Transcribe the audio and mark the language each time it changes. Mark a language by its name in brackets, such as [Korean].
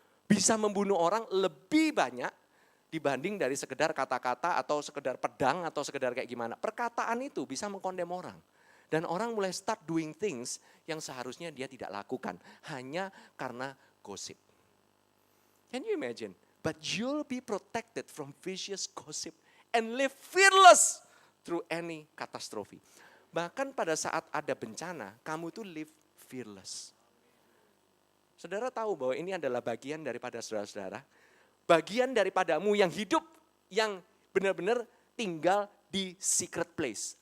[Indonesian] Bisa membunuh orang lebih banyak dibanding dari sekedar kata-kata atau sekedar pedang atau sekedar kayak gimana. Perkataan itu bisa mengkondem orang. Dan orang mulai [English] start doing things [Indonesian] yang seharusnya dia tidak lakukan. Hanya karena gosip. [English] Can you imagine? But you'll be protected from vicious gossip. And live fearless through any catastrophe. [Indonesian] Bahkan pada saat ada bencana, kamu tuh [English] live fearless. [Indonesian] Saudara tahu bahwa ini adalah bagian daripada saudara-saudara. Bagian daripadamu yang hidup, yang benar-benar tinggal di secret place.